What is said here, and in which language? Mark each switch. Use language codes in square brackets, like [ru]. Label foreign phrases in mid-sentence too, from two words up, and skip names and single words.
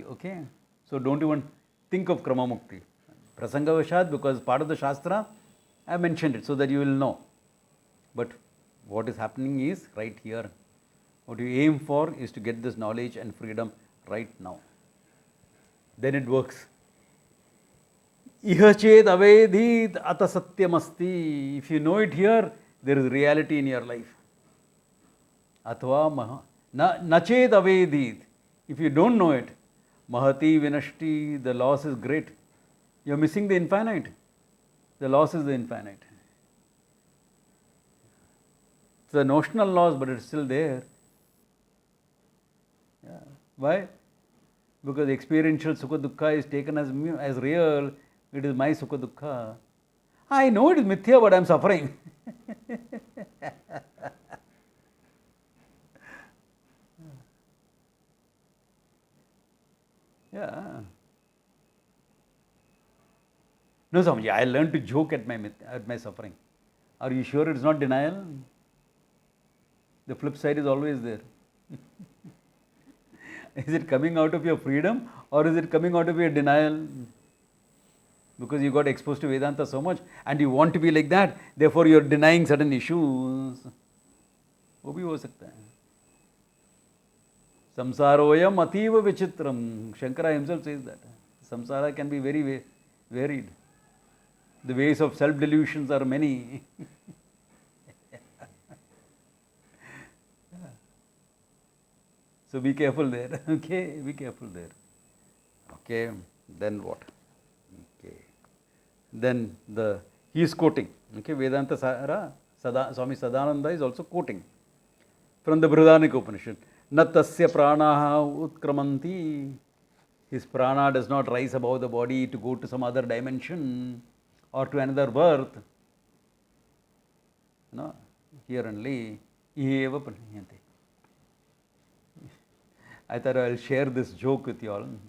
[en] Okay? So don't even think of Krama Mukti. [sa] प्रसङ्ग वशात्, [en] because part of the Shastra, I mentioned it so that you will know. But what is happening is right here. What you aim for is to get this knowledge and freedom right now. Then it works. [sa] इह चेद् अवेदित् अत सत्यमस्ति. [en] If you know it here, there is reality in your life. [sa] अथवा नचेद् अवेदित्. [en] If you don't know it, [sa] महती विनष्टि, [en] the loss is great. You are missing the infinite. The loss is the infinite. It's a notional loss, but it's still there. Yeah. Why? Because experiential [sa] सुख दुःख [en] is taken as real. It is my [sa] सुख दुःख. [en] I know it is mithya, but I am suffering. Yeah. No, Swamiji, I learned to joke at my suffering. Are you sure it's not denial? The flip side is always there. Is it coming out of your freedom or is it coming out of your denial? Because you got exposed to Vedanta so much and you want to be like that, therefore you are denying certain issues. [hi] वो भी हो सकता है. [sa] संसारोऽयम् अतीव विचित्रम्. [en] Shankara himself says that. Samsara can be very varied. The ways of self-delusions are many. So be careful there. Okay, be careful there. Okay, then what? Okay, then he is quoting. Okay, Vedanta Sara, Swami Sadananda is also quoting from the Brihadaranyaka Upanishad. [sa] न तस्य प्राणाः उत्क्रामन्ति. [en] His prana does not rise above the body to go to some other dimension or to another birth. No, here only. [sa] एव पण्यन्ति. [en] I thought I will share this joke with you all.